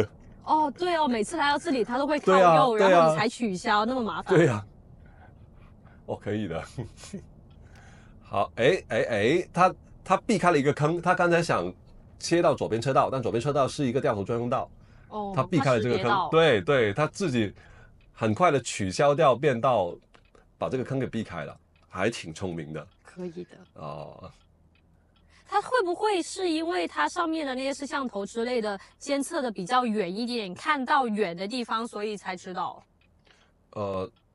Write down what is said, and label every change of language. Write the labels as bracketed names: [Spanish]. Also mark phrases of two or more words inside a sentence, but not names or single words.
[Chinese] 對哦，每次來到這裡它都會靠右，然後你才取消，那麼麻煩。對呀。可以的。好，他避開了一個坑，他剛才想切到左邊車道，但左邊車道是一個掉頭專用道，他避開了這個坑，對，他自己很快的取消掉變道，把這個坑給避開了，還挺聰明的。可以的。它會不會是因為它上面的那些攝像頭之類的監測的比較遠一點，看到遠的地方，所以才知道？